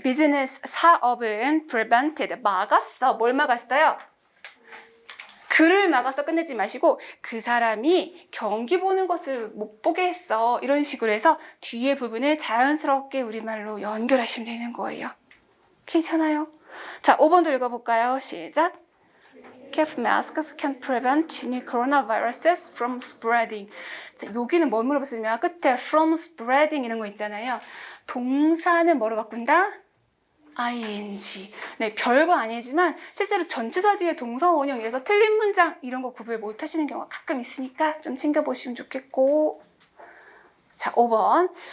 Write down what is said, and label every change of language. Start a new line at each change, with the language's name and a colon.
Korean: 비즈니스 사업은 prevented. 막았어. 뭘 막았어요? 글을 막아서 끝내지 마시고 그 사람이 경기 보는 것을 못 보게 했어. 이런 식으로 해서 뒤에 부분을 자연스럽게 우리말로 연결하시면 되는 거예요. 괜찮아요? 자, 5번도 읽어볼까요? 시작.
English: Keep masks can prevent new coronaviruses from spreading.
Korean: 자, 여기는 뭘 물어봤으면 끝에
English: from spreading
Korean: 이런 거 있잖아요. 동사는 뭐로 바꾼다? ing. 네, 별거 아니지만 실제로 전치사 뒤에 동사 원형 이래서 틀린 문장 이런 거 구별 못 하시는 경우가 가끔 있으니까 좀 챙겨보시면 좋겠고. 자, 5번.